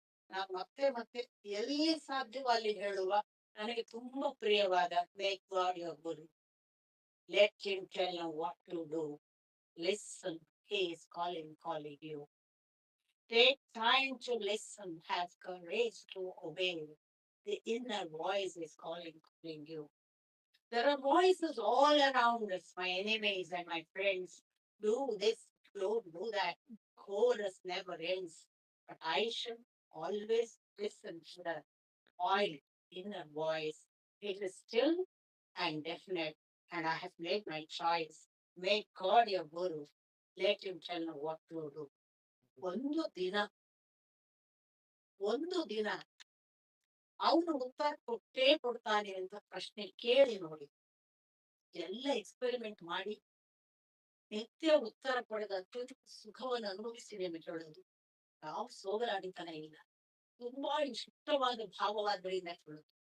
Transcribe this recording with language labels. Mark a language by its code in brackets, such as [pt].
[kn] ನಾನು ಮತ್ತೆ ಮತ್ತೆ ಎಲ್ಲಿ ಸಾಧ್ಯವೋ ಅಲ್ಲಿ ಹೇಳುವ ನನಗೆ ತುಂಬಾ ಪ್ರಿಯವಾದ [en] Make God your guru, let him tell what to do, listen he is calling you, take time to listen, have courage to obey, the inner voice is calling you. There are voices all around us, my enemies and my friends. Do this, don't do that. Chorus never ends. But I should always listen to the quiet inner voice. It is still and definite, and I have made my choice. Make God your guru. Let him tell me what to do. [kn] ಒಂದು ದಿನ ಅವನು ಉತ್ತರ ಕೊಟ್ಟೇ ಕೊಡ್ತಾನೆ ಅಂತ ಪ್ರಶ್ನೆ ಕೇಳಿ ನೋಡಿ. ಎಲ್ಲ ಎಕ್ಸ್ಪೆರಿಮೆಂಟ್ ಮಾಡಿ ನಿತ್ಯ ಉತ್ತರ ಪಡೆದ ಅತ್ಯಂತ ಸುಖವನ್ನು ಅನುಭವಿಸಿ ನಿಮಗೆ ಹೇಳೋದು, ಯಾವ ಸೋಗಲಾಡಿತನ ಇಲ್ಲ. ತುಂಬಾ ಇಷ್ಟವಾದ ಭಾವವಾದ್ರಿಂದ ಕೇಳುದು.